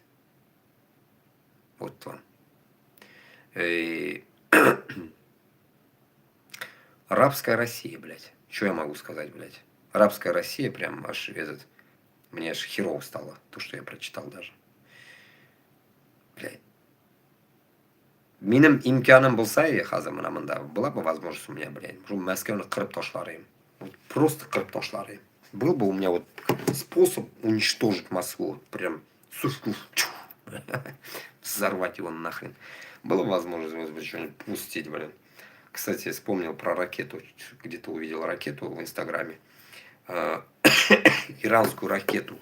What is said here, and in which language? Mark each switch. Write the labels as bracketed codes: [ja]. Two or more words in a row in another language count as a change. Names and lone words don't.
[ru] Вот вам. Рабская Россия, блядь. Что я могу сказать, блядь? Рабская Россия, прям аж этот... Мне аж херово стало, то, что я прочитал даже. Блядь. [kk] Менің имканым болса, қазір мына мында [ru] была бы возможность у меня, блядь, [kk] Москваны қырып ташлар едім. [ru] Вот просто [kk] қырып ташлар едім. [ru] Был бы у меня вот способ уничтожить Москву. Прям Взорвать его нахрен. Была возможность, может быть, что-нибудь пустить, блин. Кстати, вспомнил про ракету. Где-то увидел ракету в Инстаграме. А, Иранскую ракету.